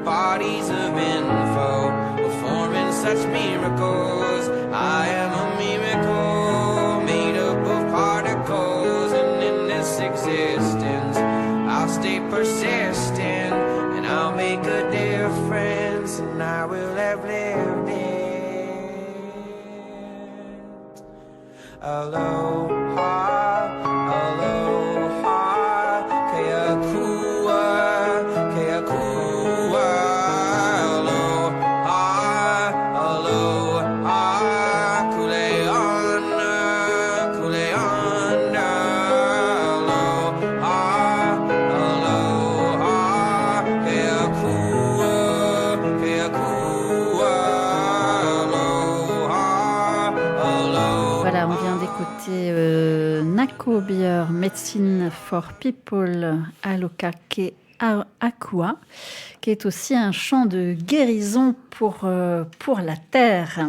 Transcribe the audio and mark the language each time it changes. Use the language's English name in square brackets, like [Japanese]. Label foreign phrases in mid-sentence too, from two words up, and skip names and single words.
[English] Bodies of info performing such miracles. I am a miracle made up of particles. And in this existence I'll stay persistent, and I'll make a difference, and I will have lived it. [Hawaiian] Aloha, aloha, kea kua, aloha, aloha, kuleana, kuleana, aloha. [French] Voilà, on vient d'écouter Nako Beer, Medicine for People, Aloka Ke Akua, qui est aussi un chant de guérison pour la terre.